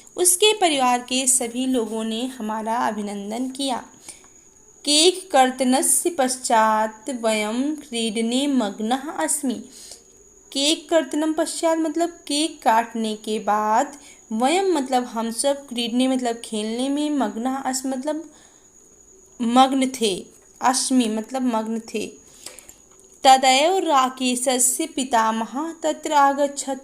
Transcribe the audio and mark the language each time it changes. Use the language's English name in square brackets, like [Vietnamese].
[Hindi] उसके परिवार के सभी लोगों ने हमारा अभिनंदन किया। [Sanskrit] केक कर्तनस्य पश्चात् वयं क्रीडने मग्नः अस्मि। [Hindi] केक कर्तनम पश्चात मतलब केक काटने के बाद, वयम मतलब हम सब, क्रीडने मतलब खेलने में, मग्न अस मतलब मग्न थे, अस्मि मतलब मग्न थे। [Sanskrit] तदैव राकेशस्य पितामहः तत्र आगच्छत्।